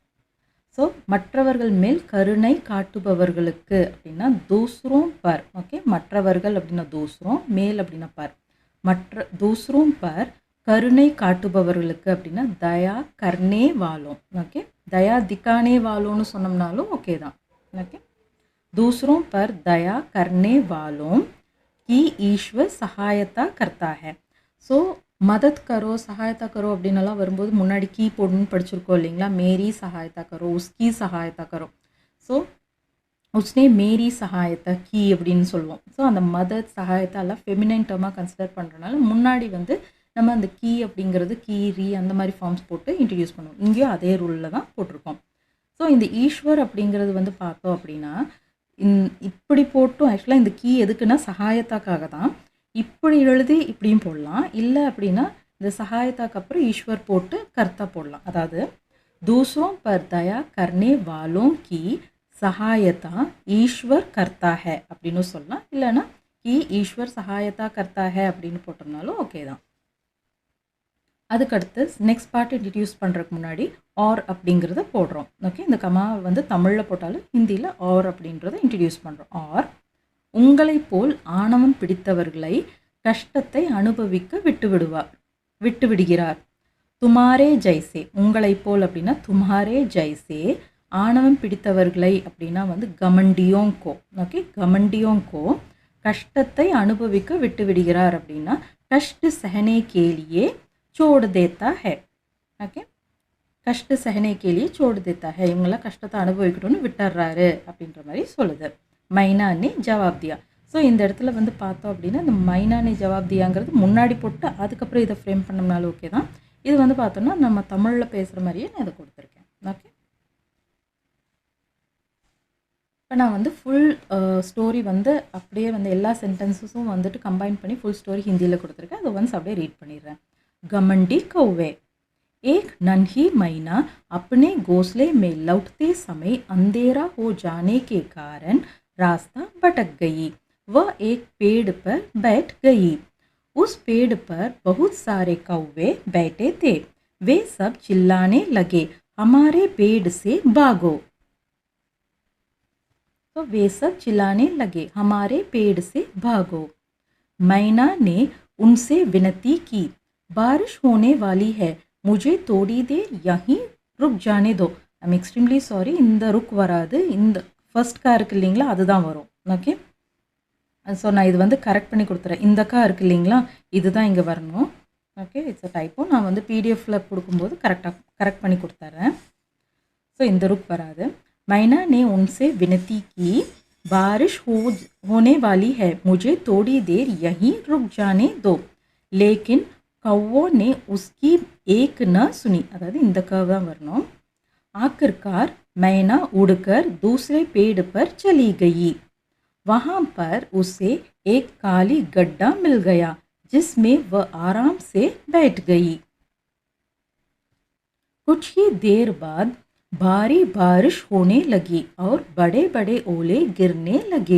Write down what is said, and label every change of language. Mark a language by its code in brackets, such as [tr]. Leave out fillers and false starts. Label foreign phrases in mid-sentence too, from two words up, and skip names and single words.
[ta] ஸோ மற்றவர்கள் மேல் கருணை காட்டுபவர்களுக்கு அப்படின்னா [hi] दूसरों पर. [ta] ஓகே, மற்றவர்கள் அப்படின்னா தூஸ்ரோம், மேல் அப்படின்னா பர். மற்ற [hi] दूसरों पर [ta] கருணை காட்டுபவர்களுக்கு அப்படின்னா [hi] दया करने वालों. [ta] ஓகே, [hi] दया दिखाने [ta] வாலோன்னு சொன்னோம்னாலும் ஓகே தான். ஓகே, [hi] दूसरों पर दया करने वालों की ईश्वर सहायता करता है. [ta] ஸோ [hi] मदद करो सहायता करो [ta] அப்படின்னலாம் வரும்போது முன்னாடி கீ போடணும்னு படிச்சிருக்கோம் இல்லைங்களா. [hi] मेरी सहायता करो, उसकी सहायता करो. सो उसने मेरी सहायता की [ta] அப்படின்னு சொல்லுவோம். ஸோ அந்த [hi] मदद सहायता [ta] எல்லாம் ஃபெமினைன் டேர்மாக கன்சிடர் பண்ணுறதுனால முன்னாடி வந்து நம்ம அந்த கீ அப்படிங்கிறது கீரி அந்த மாதிரி ஃபார்ம்ஸ் போட்டு இன்ட்ரடியூஸ் பண்ணுவோம். இங்கேயும் அதே ரூலில் தான் போட்டிருக்கோம். ஸோ இந்த ஈஸ்வர் அப்படிங்கிறது வந்து பார்த்தோம் அப்படின்னா இப்படி போட்டும் ஆக்சுவலாக இந்த கீ எதுக்குன்னா சகாயத்தாக்காக தான். இப்படி எழுதி இப்படியும் போடலாம். இல்லை அப்படின்னா இந்த சகாயத்தாக்கு அப்புறம் ஈஸ்வர் போட்டு கர்த்தா போடலாம். [hi] அதாவது दूसरों पर दया करने वालों की सहायता ईश्वर करता है [ta] அப்படின்னு சொல்லலாம். இல்லைன்னா [hi] कि ईश्वर सहायता करता है [ta] அப்படின்னு போட்டோம்னாலும் ஓகே தான். அதுக்கடுத்து நெக்ஸ்ட் பார்ட் இன்ட்ரடியூஸ் பண்ணுறதுக்கு முன்னாடி ஆர் அப்படிங்கிறத போடுறோம். ஓகே, இந்த கமா வந்து தமிழில் போட்டாலும் ஹிந்தியில் ஆர் அப்படின்றத இன்ட்ரடியூஸ் பண்ணுறோம். ஆர் உங்களை போல் ஆணவம் பிடித்தவர்களை கஷ்டத்தை அனுபவிக்க விட்டுவிடுகிறார். [hi] तुम्हारे जैसे, [ta] உங்களை போல் அப்படின்னா [hi] तुम्हारे जैसे. [ta] ஆணவம் பிடித்தவர்களை அப்படின்னா வந்து கமண்டியோங்கோ. ஓகே, கமண்டியோங்கோ கஷ்டத்தை அனுபவிக்க விட்டுவிடுகிறார் அப்படின்னா [hi] कष्ट सहने के लिए छोड़ देता है. ओके, कष्ट सहने के लिए छोड़ देता है. [ta] இவங்களாம் கஷ்டத்தை அனுபவிக்கணும்னு விட்டுறாரு அப்படின்ற மாதிரி சொல்லுது. [hi] मैना ने जवाब दिया. [ta] ஸோ இந்த இடத்துல வந்து பார்த்தோம் அப்படின்னா இந்த [hi] मैना ने जवाब [ta] தியாங்கிறது முன்னாடி போட்டு அதுக்கப்புறம் இதை ஃப்ரேம் பண்ணோம்னாலும் ஓகே தான். இது வந்து பார்த்தோம்னா நம்ம தமிழில் பேசுகிற மாதிரியே நான் இதை கொடுத்துருக்கேன். ஓகே, இப்போ நான் வந்து [en] full story [ta] வந்து அப்படியே வந்து எல்லா சென்டென்ஸஸும் வந்துட்டு கம்பைன் பண்ணி [en] full story [ta] ஹிந்தியில் கொடுத்துருக்கேன். அதை ஒன்ஸ் அப்படியே ரீட் பண்ணிடுறேன். [hi] घमंडी कौवे. एक नन्ही मैना अपने घोंसले में लौटते समय अंधेरा हो जाने के कारण रास्ता भटक गई. वह एक पेड़ पर बैठ गई. उस पेड़ पर बहुत सारे कौवे बैठे थे. वे सब चिल्लाने लगे, हमारे पेड़ से भागो. तो वे सब चिल्लाने लगे, हमारे पेड़ से भागो. मैना ने उनसे विनती की, बारिश होने वाली है, मुझे थोड़ी देर यहीं रुक जाने दो. [en] I'm extremely sorry, [ta] இந்த ருக் வராது, இந்த ஃபர்ஸ்ட் கா இருக்குது இல்லைங்களா அதுதான் வரும். ஓகே, ஸோ நான் இது வந்து கரெக்ட் பண்ணி கொடுத்துறேன். இந்த கா இருக்குது இல்லைங்களா இதுதான் இங்கே வரணும். ஓகே, [en] it's a typo. [ta] நான் வந்து பிடிஎஃப்பில் கொடுக்கும்போது கரெக்ட் பண்ணி கொடுத்துட்றேன். ஸோ இந்த ருக் வராது. [hi] मैना ने उनसे विनती की, बारिश होने वाली है, मुझे थोड़ी देर यहीं रुक जाने दो. लेकिन कौवों ने उसकी एक न सुनी. [ta] अதாவது இந்த கர்வ் தான் வரணும். [hi] आखिरकार मैना उड़कर दूसरे पेड़ पर चली गई. वहाँ पर उसे एक काली गड्ढा मिल गया, जिसमें वह आराम से बैठ गई. कुछ ही देर बाद भारी बारिश होने लगी और बड़े बड़े ओले गिरने लगे.